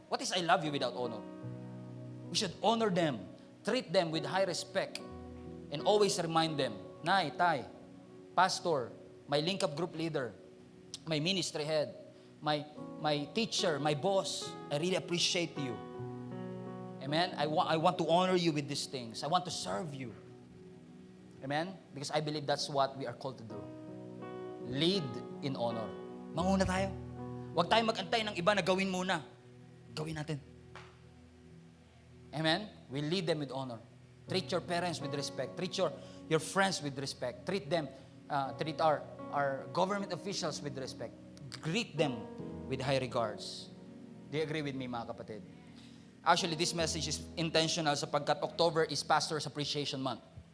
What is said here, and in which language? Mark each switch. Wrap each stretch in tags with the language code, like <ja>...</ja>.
<en>What is I love you without honor? We should honor them, treat them with high respect, and always remind them, Nay, Tay, Pastor, my link-up group leader, my ministry head, my teacher, my boss, I really appreciate you. Amen? I want to honor you with these things. I want to serve you. Amen? Because I believe that's what we are called to do. Lead in honor.</en> <tl>Manguna tayo. Huwag tayong mag-antay ng iba na gawin muna. Gawin natin. Amen?</tl> <en>We lead them with honor. Treat your parents with respect. Treat your friends with respect. Treat our government officials with respect. Greet them with high regards. Do you agree with me, mga kapatid? Actually, this message is intentional sapagkat October is Pastor's Appreciation Month.</en>